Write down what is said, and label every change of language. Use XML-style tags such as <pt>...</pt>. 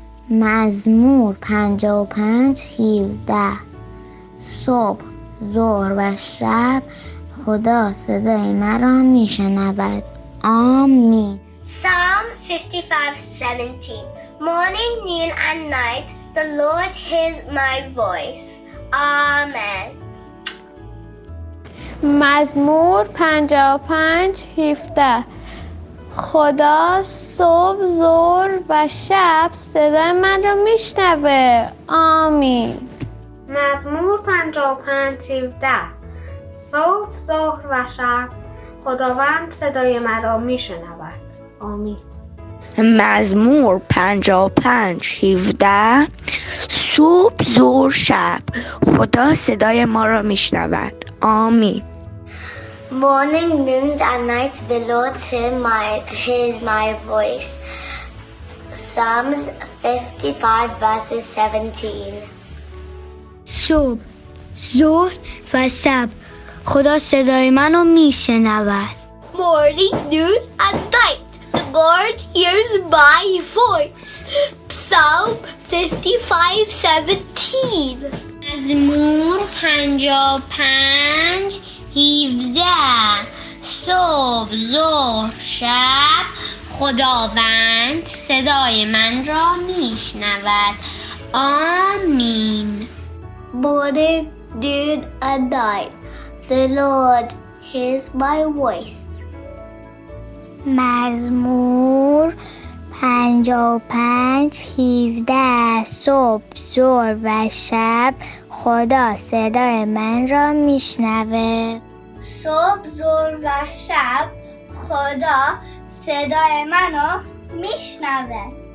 <fa>مزمور 55:17 صبح، ظهر و شب خدا صدای مرا میشنود. آمین.</fa> <en>Psalm 55:17 Morning, noon and night, the Lord hears my voice. Amen.</en> <fa>مزمور 55:17 خدا صبح، ظهر و شب صدای من را میشنوه. آمین. مزمور 55:17 صبح، ظهر و شب خداوند صدای مرا میشنود. آمین. مزمور 55:17 صبح، ظهر، شب خدا صدای ما را میشنود. آمین.</fa> <en>Morning, noon and night, the Lord hears my voice. Psalms 55:17</en> <fa>صبح، ظهر و شب خدا صدای منو میشنود.</fa> <en>Morning, noon and night, the Lord hears my voice. Psalm 55:17</en> <fa>مزمور 55:17 صبح، ظهر، شب خداوند صدای من را میشنود. آمین.</fa> <en>Morning, noon and night, the Lord hears my voice.</en> <fa>مزمور 55:17 صبح، ظهر و شب خدا صدای من را میشنوه. صبح، ظهر و شب خدا صدای منو میشنوه.</fa>